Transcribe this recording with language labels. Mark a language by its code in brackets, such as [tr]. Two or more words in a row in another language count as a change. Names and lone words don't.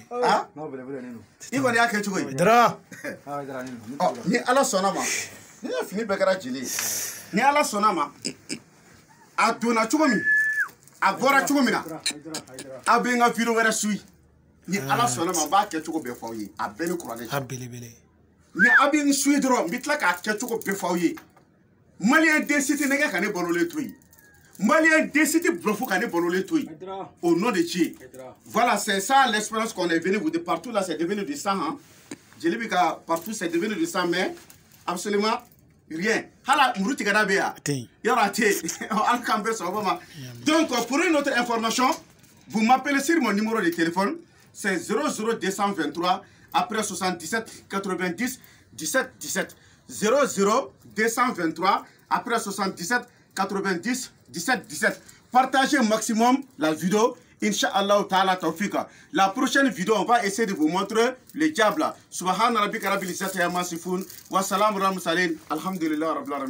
[bm] i kɔni y'a kɛ cogo ye ni ala sɔnna ma ni ye fini bɛɛ kɛra jeli ye ni ala sɔnna ma a donna cogo min a bɔra cogo min na a bɛ n ka video wɛrɛ suit ni ala sɔnna ma n b'a kɛ cogo bɛɛ fɔ aw ye a bɛɛ ni kuranɛ cɛ ni a bɛ n suit dɔrɔn n bɛ tila k'a kɛ cogo bɛɛ fɔ aw ye maliyɛn den si tɛ nɛgɛ ka ne balolen to yen maliyɛn den si tɛ bluff ka ne balolen to yen [fr] au nom de Dieu voilà c'est ça l'expérience qu'on est venu vous de partout là c'est devenu du sang hein [bm] jeli bɛ ka [fr] partout c'est devenu du sang mais absolument rien [bm] hala muru tigɛda bɛ yan yɔrɔ a tɛ yen ala k'an bɛɛ sɔrɔ ma [fr] donc pour une autre information vous m'appelez sur mon numéro de téléphone c'est 00223 après 77 90 17 17 00223 après 77 90 17 17 partagez au maximum la vidéo. [ar] إن شاء الله تعالى توفيقه. [fr] La prochaine vidéo, on va essayer de vous montrer le diable. [ar] سبحان ربك رب العزة عما يصفون وسلام على المرسلين. الحمد لله رب العالمين.